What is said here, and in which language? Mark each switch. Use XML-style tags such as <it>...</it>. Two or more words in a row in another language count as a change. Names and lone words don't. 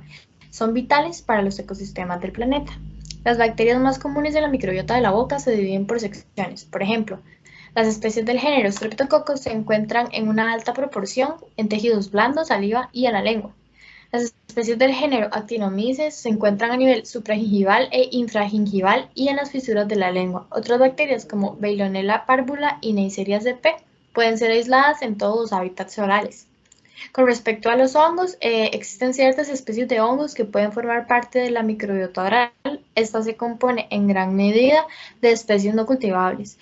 <es>Son vitales para los ecosistemas del planeta. Las bacterias más comunes de la microbiota de la boca se dividen por secciones. Por ejemplo, las especies del género Streptococcus se encuentran en una alta proporción en tejidos blandos, saliva y en la lengua. Las especies del género Actinomyces se encuentran a nivel supragingival e infragingival y en las fisuras de la lengua. Otras bacterias como Veillonella parvula y Neisseria sp pueden ser aisladas en todos los hábitats orales. Con respecto a los hongos, existen ciertas especies de hongos que pueden formar parte de la microbiota oral. Esta se compone en gran medida de especies no cultivables.</es>